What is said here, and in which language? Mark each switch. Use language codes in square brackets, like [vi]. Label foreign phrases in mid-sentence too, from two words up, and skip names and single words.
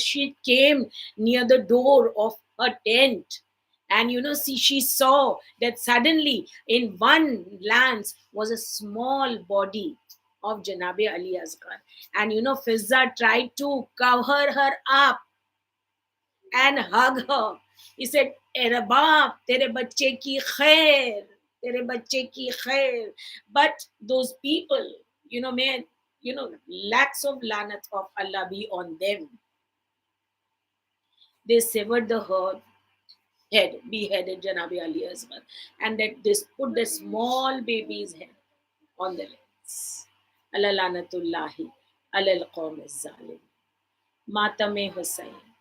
[en] She came near the door of her tent, and she saw that suddenly in one glance was a small body of Janabe Ali Asghar. And Fizza tried to cover her up and hug her. He said, [ur] "ارے باپ، تیرے بچے کی خیر، تیرے بچے کی خیر." [en] But those people, may, lakhs of lanat of Allah be on them. They severed the head, beheaded Janabi Ali Asghar, and that they put the small baby's head on the legs. [ar] الله لعنة الله على القوم الظالم. [ur] ماتمِ حسین.